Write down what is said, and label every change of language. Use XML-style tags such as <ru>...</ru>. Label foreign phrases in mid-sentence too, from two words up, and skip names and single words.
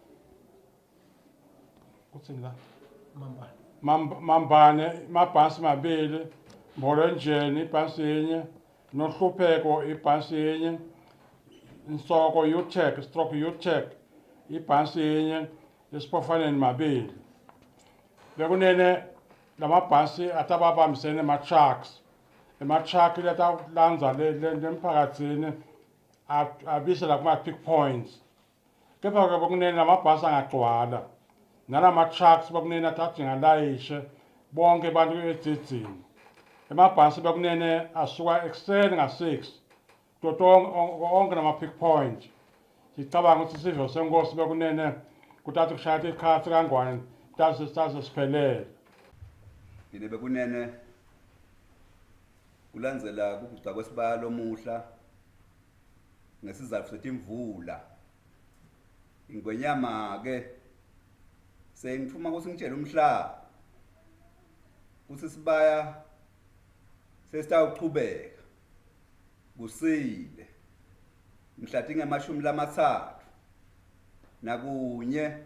<ss>kuthini la Mambane amabhasi mabili Mbolenjeni ibhasi yinye nohlupheko ibhasi yinye Nsoko UTech stroke UTech ibhasi yinye esipofaneni mabili bekunene lamabhasi atababambisene ama-trucks ema-truck letalanza lemphakathini abisela kuma-pick points kepha-ke bekunene lamabhasi angagcwala nalama-trucks bekunene athathe ngalayishe bonke abantu edzedzini emabhasi bekunene asuka ekuseni nga-6 onke nama-pick point sicabanga ukuthi isivyo senkosi bekunene kuthatha kushaya ikhathi kangwane taze siphelele yini bekunene kulandzela kuguca kwesibaya lomuhla ngesizatfu setimvula ingwenyama ke sengithuma ukuthi ngitshele umhlaba ukuthi sibaya sesitawuqhubeka kusile mhla tingemashumi lamathathu nakunye</ss>